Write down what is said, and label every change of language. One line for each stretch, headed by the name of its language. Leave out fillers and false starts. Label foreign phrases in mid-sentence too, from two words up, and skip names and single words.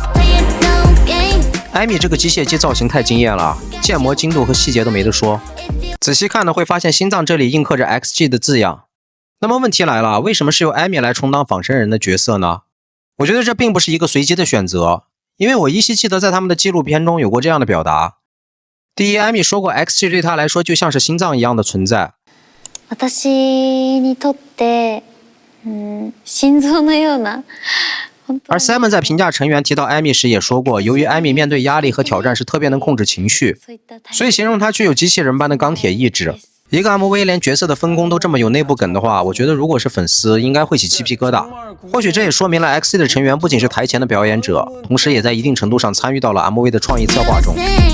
Chinese: 艾米这个机械姬造型太惊艳了，建模精度和细节都没得说，仔细看呢会发现心脏这里印刻着 XG 的字样。那么问题来了，为什么是由艾米来充当仿生人的角色呢？我觉得这并不是一个随机的选择，因为我依稀记得在他们的纪录片中有过这样的表达。第一，艾米说过 XG 对他来说就像是心脏一样的存在。
Japanese: 私にとって心臓のような。
Chinese: 而 Simon 在评价成员提到艾米时也说过，由于艾米面对压力和挑战时特别能控制情绪，所以形容她具有机器人般的钢铁意志。一个 MV 连角色的分工都这么有内部梗的话，我觉得如果是粉丝应该会起鸡皮疙瘩。或许这也说明了 XG 的成员不仅是台前的表演者，同时也在一定程度上参与到了 MV 的创意策划中。